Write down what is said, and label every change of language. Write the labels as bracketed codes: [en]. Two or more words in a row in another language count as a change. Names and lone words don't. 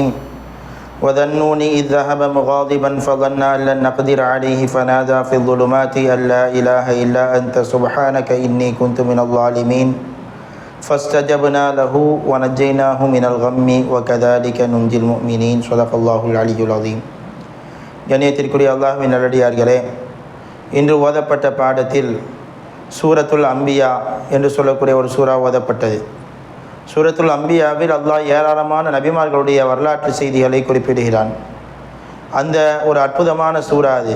[ar] وذنون إذ ذهب مغاضبا فظن أن لن نقدر عليه فنادى في الظلمات أن لا إله إلا أنت سبحانك إني كنت من الظالمين فاستجبنا له ونجيناه من الغم وكذلك ننجي المؤمنين. صدق الله العلي العظيم. [ta] கண்ணியத்திற்குரிய அல்லாஹ்வின் நல்லடியார்களே, இன்று ஓதப்பட்ட பாடத்தில் சூரத்துல் அம்பியா என்று சொல்லக்கூடிய ஒரு சூறா ஓதப்பட்டது. சூரத்துல் அம்பியாவில் அல்லாஹ் ஏராளமான நபிமார்களுடைய வரலாற்று செய்திகளை குறிப்பிடுகிறான். அந்த ஒரு அற்புதமான சூறா அது.